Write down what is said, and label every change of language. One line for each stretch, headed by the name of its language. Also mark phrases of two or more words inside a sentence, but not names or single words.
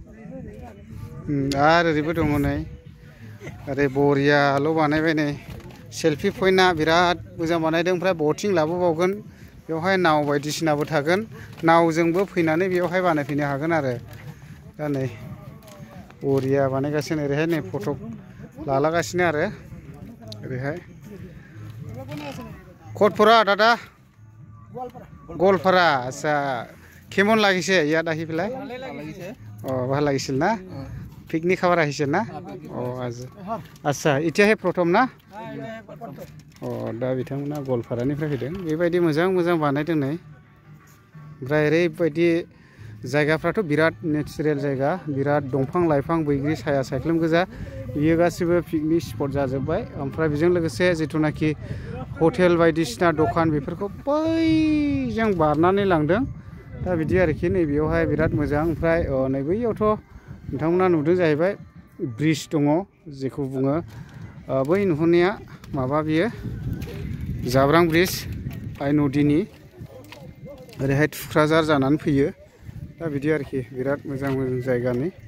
Bodo: आरो ओरैबो दङ नै ओरै बरियाल' बानायबाय नै
English: selfie point
Bodo: बिराद मोजां बानायदों ओमफ्राय बटिं लाबोबावगोन बेवहाय नाव बायदिसिनाबो थागोन नावजोंबो फैनानै बेवहाय बानायफैनो हागोन आरो दा नै बरिया बानायगासिनो ओरैहाय नै फट' लालागासिनो आरो ओरैहाय
Assamese: कटफरा दादा गवालपारा आচ্ছা কেমন লাগিছে ইয়াত আহি পেলাই ভাল লাগিছিল না পিকনিক খাবার আহিছে না আচ্ছা এতিয়াহে प्रथम ना
Bodo: दा बिथांमोना गवालपारानिफ्राय फैदों बेबायदि मोजां मोजां बानायदों नै ओमफ्राय ओरैबायदि जायगाफ्राथ' बिराद नेचारेल जायगा बिराद दंफां लाइफां बैग्रि साया सायख्लुम गोजा बियो गासिबो
English: picnic spot
Bodo: जाजोब्बाय ओमफ्राय बेजों लोगोसे जिथुनाखि हटेल बायदिसिना दखान बेफोरखौ बैजों बारनानै लांदों दा बिदि आरोखि नै बेयावहाय बिराद मोजां ओमफ्राय नै बैयावथ' नोंथांमोना नुदों जाहैबाय ब्रिज दङ जेखौ बुङो बै नुहुरनाया माबा बियो जाब्रां ब्रिज आइ नदीनि ओरैहाय थुक्राझार जानानै फैयो दा बिदि आरोखि बिराद मोजां मोजां जायगानि